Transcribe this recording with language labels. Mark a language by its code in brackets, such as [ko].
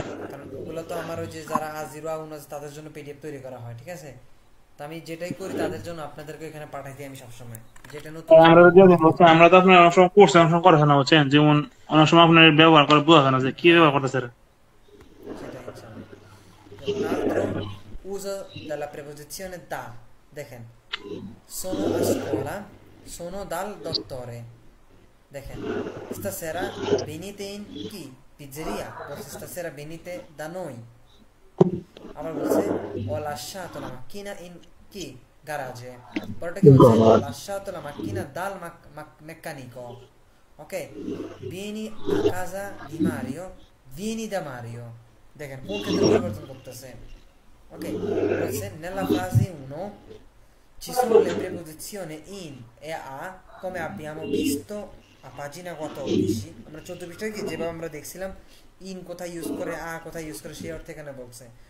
[bn] কারণ ওগুলো তো আমার ওই যে যারা আজিরো আউনাজ তাদের জন্য পিডিএফ তৈরি করা হয়, ঠিক আছে? তো আমি যেটাই করি তাদের জন্য আপনাদেরকে এখানে পাঠাই দিই আমি সবসময়, যেটা নতুন। আমরা তো আপনার অনেক সময় কোর্সে অনেক সময় করে না, বুঝছেন? যেমন অনেক সময় আপনার ব্যবহার করে বোঝা যায় না যে কি ব্যবহার করতেছে। সেটাই ইনশাআল্লাহ। [it] Un altro uso della preposizione da, দেখেন sono a scuola, sono dal dottore, দেখেন stasera venite in কি pizzeria, বলছে stasera venite da noi। [bn] আবার বলছে [it] ho lasciato la macchina in কি garage, [bn] পরটা কি বলছে [it] ho lasciato la macchina dal meccanico। ok, vieni a casa di Mario, vieni da Mario, [bn] দেখেন কোন ক্ষেত্রে পরিবর্তন করতেছে। [it] ok, বলছে nella frase 1 ci sono le preposizioni in e a come abbiamo visto a pagina 14। [bn] আমরা 14 পৃষ্ঠায় কি যেভাবে আমরা দেখছিলাম in কোথায় ইউজ করে, a কোথায় ইউজ করে, সেই অর্থে এখানে বলছে।